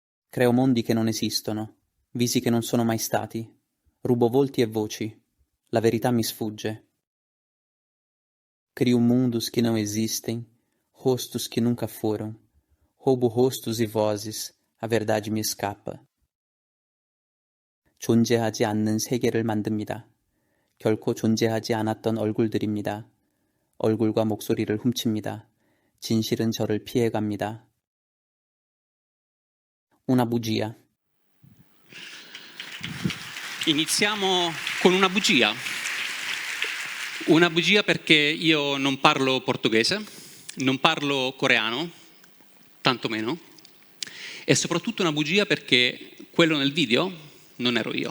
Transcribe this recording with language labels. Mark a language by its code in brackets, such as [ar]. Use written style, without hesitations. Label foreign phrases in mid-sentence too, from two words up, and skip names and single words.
[it] Creo mondi che non esistono, visi che non sono mai stati. Rubo volti e voci. La verità mi sfugge. [pt] Crio mundos que não existem, rostos que nunca foram. Roubo rostos e vozes, a verdade me escapa. [ko] 존재하지 않는 세계를 만듭니다. 결코 존재하지 않았던 얼굴들입니다. 얼굴과 목소리를 훔칩니다. 진실은 저를 피해갑니다. [it] Una bugia. Iniziamo con una bugia. Una bugia perché io non parlo portoghese, non parlo coreano, tantomeno, e soprattutto una bugia perché quello nel video non ero io.